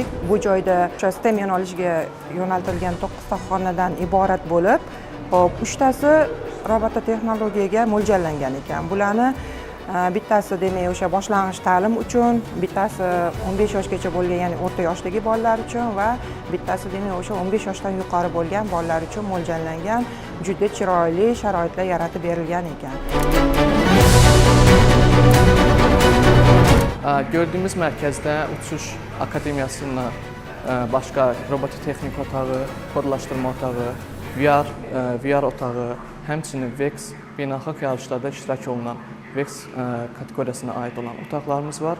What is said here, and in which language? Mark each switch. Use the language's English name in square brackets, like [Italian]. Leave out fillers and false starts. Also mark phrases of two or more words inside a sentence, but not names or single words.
[Uzbek] Bu joyda o'sha STEM yo'nalishiga yo'naltirilgan 9 ta xonadan iborat bo'lib, hop 3 tasi robototexnologiyaga mo'ljallangan ekan. Bularni bittasi demak o'sha boshlang'ich ta'lim uchun, bittasi 15 yoshgacha bo'lgan, ya'ni o'rta yoshdagi bolalar uchun va bittasi demak o'sha 15 yoshdan yuqori bo'lgan bolalar uchun mo'ljallangan, juda chiroyli sharoitlar yaratib berilgan ekan. [Azerbaijani] Gördüyümüz mərkəzdə uçuş akademiyasının başqa robototexnik otağı, kodlaşdırma otağı, VR otağı, həmçinin VEX beynəlxalq yarışlarda iştirak olunan VEX kateqoriyasına aid olan otaqlarımız var.